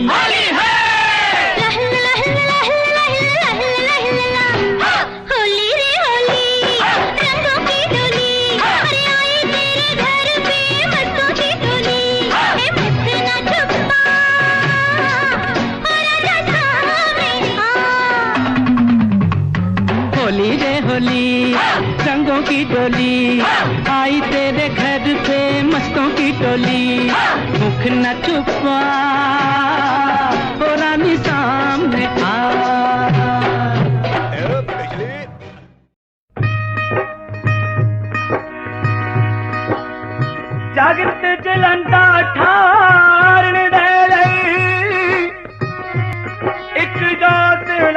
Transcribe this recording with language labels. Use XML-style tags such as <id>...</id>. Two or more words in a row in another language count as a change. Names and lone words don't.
<hi>होली है होली रे होली, रंगों की डोली, अरे आई तेरे घर पे मस्तों की डोली, ए मुख न छुपा, और आजा सामने आ। होली रे होली, रंगों की डोली, आई तेरे घर पे मस्तों की टोली, मुख न छुपा, ओ रानी सामने आ।</hi> <pa>जागत जलंदा ठारण दे लई, एक जोत</pa>